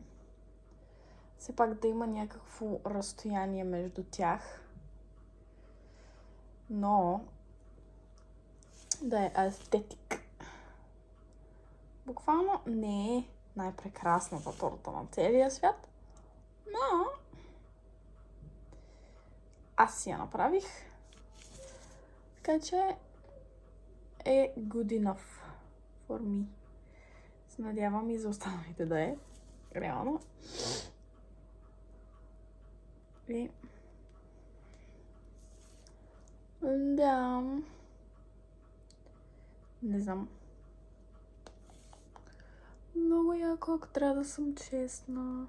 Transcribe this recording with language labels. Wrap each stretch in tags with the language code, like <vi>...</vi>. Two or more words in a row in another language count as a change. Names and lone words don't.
<bg>Все пак да има някакво разстояние между тях, но да е естетик. Буквално не е най-прекрасната торта на целия свят, но аз си я направих, така че е</bg> <en>good enough for me.</en> <bg>Се надявам и за останалите да е реално. И да, не знам. Много яко, ако трябва да съм честна.</bg>